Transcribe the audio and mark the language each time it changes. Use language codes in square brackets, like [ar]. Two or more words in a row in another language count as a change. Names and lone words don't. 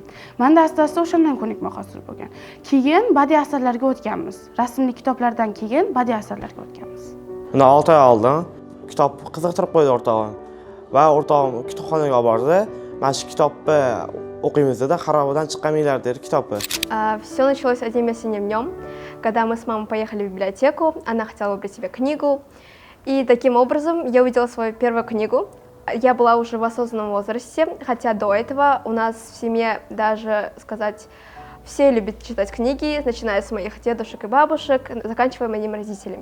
[uz] Menda asta-asta o'shandan ko'nikma hosil bo'lgan. Keyin badiiy asarlarga o'tganmiz. Rasmli kitoblardan keyin badiiy asarlarga o'tganmiz. Bundan 6 oy oldin kitob qiziqtirib qo'ydi o'rtog'im. Va o'rtog'im kitobxonaga bordi. Mana shu kitobni o'qiymizda xarobadan chiqqan milliarder kitobi. [ru] Все началось одним осенним днем, когда мы с мамой поехали в библиотеку, она хотела выбрать себе книгу, и таким образом я увидела свою первую книгу. Я была уже в осознанном возрасте, хотя до этого у нас в семье даже, сказать, все любят читать книги, начиная с моих дедушек и бабушек, заканчивая моими родителями.